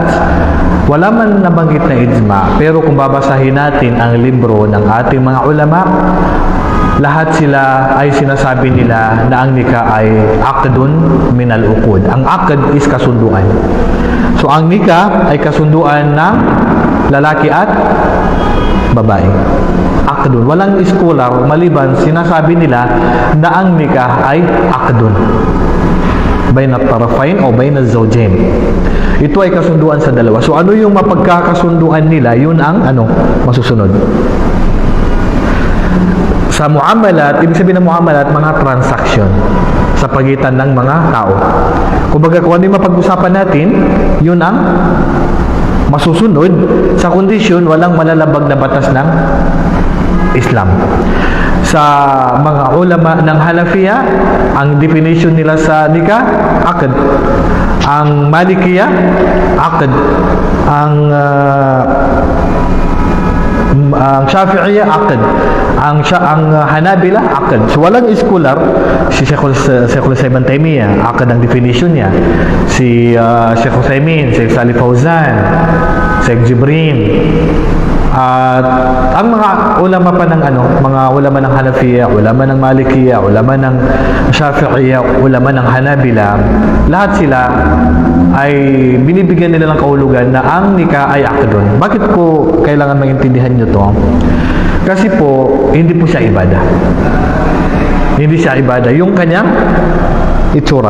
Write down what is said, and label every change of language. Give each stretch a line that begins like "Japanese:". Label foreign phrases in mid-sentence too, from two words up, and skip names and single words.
Filipino: Wala man nabanggit na ijma, pero kung babasahin natin ang libro ng ating mga ulama, lahat sila ay sinasabi nila na ang nikah ay
Arabic: عقد من العقود.
Filipino: Ang aqd is kasunduan. So ang nikah ay kasunduan ng lalaki at babae. Aqdun. Walang scholar maliban sinasabi nila na ang nikah ay aqdun.
Arabic: بين طرفين o بين زوجين.
Filipino: Ito ay kasunduan sa dalawa. So ano yung mapagkakasunduan nila? Yun ang masusunod. Sa muamalat, ibig sabihin ng muamalat, mga transaction sa pagitan ng mga tao. Kumbaga, kung ano yung mapag-usapan natin, yun ang masusunod sa kondisyon walang malalabag na batas ng Islam. Sa mga ulama ng Hanafiya, ang definition nila sa nikah, aqd. Ang Malikiya, aqd. Ang Shafi'iyya, aqd. Ang Hanabila, aqd. So walang scholar, si Sheikhul Islam Ibn Taymiyyah, aqd ang definition niya. Si Sheikh Uthaymin, Sheikh Salih Fawzan, Sheikh Jibrin, at ang mga ulama pa ng mga ulama ng Hanafiya, ulama ng Malikiya, ulama ng Shafi'iyya, ulama ng Hanabila, lahat sila ay binibigyan nila ng kahulugan na ang nikah ay aqdun. Bakit ko kailangan maintindihan nyo to? Kasi po, hindi po siya ibadah. Hindi siya ibadah. Yung kanyang itsura.